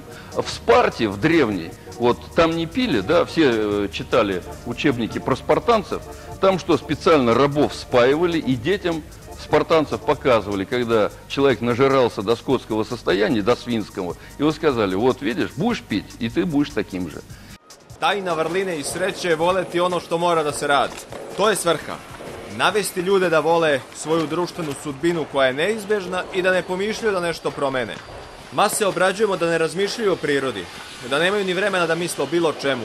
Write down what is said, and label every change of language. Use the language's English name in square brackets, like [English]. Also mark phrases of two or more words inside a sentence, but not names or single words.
[Russian] В Спарте, в древней, вот там не пили, да, все читали учебники про спартанцев, там что специально рабов спаивали и детям спартанцев показывали, когда человек нажирался до скотского состояния, до свинского, его сказали, вот видишь, будешь пить, и ты будешь таким же. [Serbian] Tajna vrline i sreće je voleti ono što mora da se radi. To je svrha. Navesti ljude da vole svoju društvenu sudbinu koja je neizbežna i da ne pomišljaju da nešto promene. Mase obrađujemo da ne razmišljaju o prirodi, da nemaju ni vremena da misle o bilo čemu.